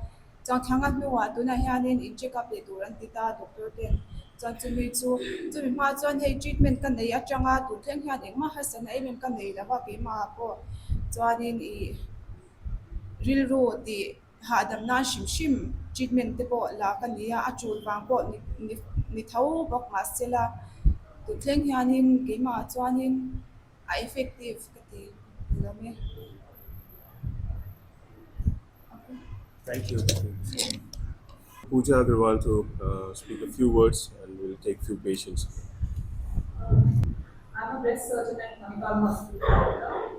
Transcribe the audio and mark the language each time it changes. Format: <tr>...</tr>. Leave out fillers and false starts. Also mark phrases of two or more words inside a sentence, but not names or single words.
<lus>thanga hnuwa tuna hianin in</lus> <en>check up</en> <lus>le turan ti ta doctor ten chuan chumi hma chuan hei treatment kan nei atanga tu thleng hian engmah hasan ai mem kan nei lawa keima pawh chuanin ril ru ti hadam nan hrim treatment te pawh la kan nia a tul wang pawh ni tho bawk ma sela tu thleng hianin keima chuanin a effective ka ti lame.</lus> <en>Thank you. Pooja Agarwal to speak a few words, and we'll take few patients. I'm a breast surgeon at Manipal Hospital, Canada.</en>